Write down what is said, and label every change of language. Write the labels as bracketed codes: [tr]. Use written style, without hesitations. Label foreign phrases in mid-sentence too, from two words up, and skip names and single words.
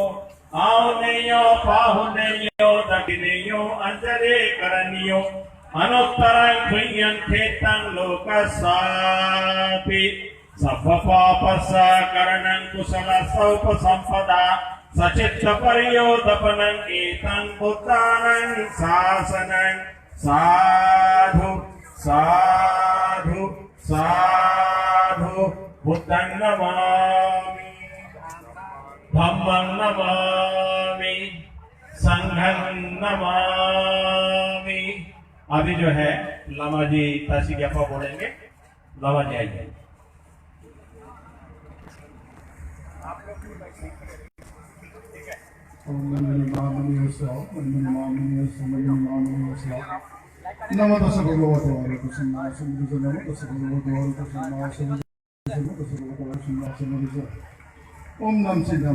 [pi] आहुनेयो पाहुनेयो दक्षिणेयो अंजले करणीयो अनुत्तरं क्रियं खेतं लोकस्यापि सप्पपापस्करणं कुशलसौपसम्पदा सचित्तपर्योदपनं एतं बुद्धानं शासनं साधु साधु साधु बुद्धं नमामि धम्मं नमामि संघं नमामि। [hi] अभी जो है लामा जी ताशी ज्ञापा बोलेंगे। लामा जी आइए। [pi] नमो तस्य भगवतो अरहतो सम्मा सम्बुद्धो नमो तस्य भगवतो अरहतो सम्मा सम्बुद्धो ओम नम सिद्धम